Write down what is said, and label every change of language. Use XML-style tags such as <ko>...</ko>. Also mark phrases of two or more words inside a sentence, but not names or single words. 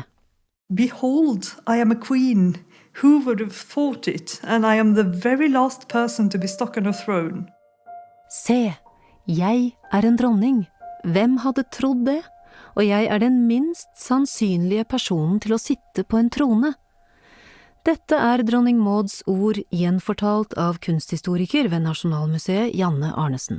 <en>Behold, I am a queen. Who would have thought it? And I am the very last person to be stuck on a throne.</en> <no>Se, jeg er en dronning. Hvem hadde trodd det? Og jeg er den minst sannsynlige personen til å sitte på en trone. Dette er dronning Mauds ord gjenfortalt av kunsthistoriker ved Nasjonalmuseet Janne Arnesen.</no>